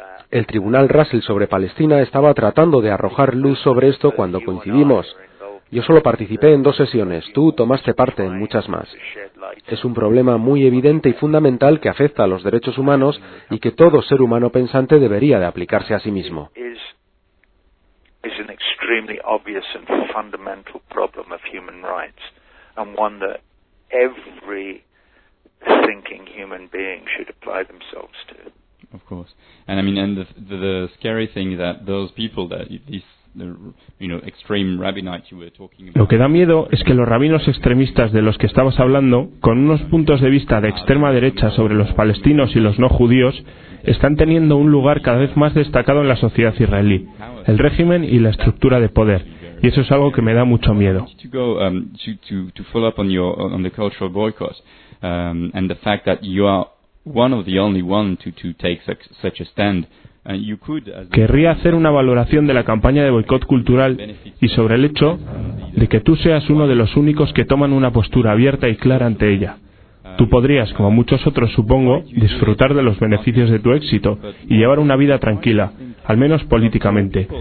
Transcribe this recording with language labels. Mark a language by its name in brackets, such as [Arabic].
[Spanish] El Tribunal Russell sobre Palestina estaba tratando de arrojar luz sobre esto cuando coincidimos. Yo solo participé en dos sesiones, tú tomaste parte en muchas más. Es un problema muy evidente y fundamental que afecta a los derechos humanos y que todo ser humano pensante debería de aplicarse a sí mismo. [English] Is an extremely obvious and fundamental problem of human rights, and one that every thinking human being should apply themselves to. Of course, and I mean, and the scary thing is that those people that this, you know, extreme rabbinites you were talking about. [Spanish] Lo que da miedo es que los rabinos extremistas de los que estabas hablando, con unos puntos de vista de extrema derecha sobre los palestinos y los no judíos, están teniendo un lugar cada vez más destacado en la sociedad israelí, el régimen y la estructura de poder, y eso es algo que me da mucho miedo. [English] To follow up on your on the cultural boycott and the fact that you are one of the only one to take such a stand. [Spanish] Querría hacer una valoración de la campaña de boicot cultural y sobre el hecho de que tú seas uno de los únicos que toman una postura abierta y clara ante ella. Tú podrías, como muchos otros supongo, disfrutar de los beneficios de tu éxito y llevar una vida tranquila, al menos políticamente.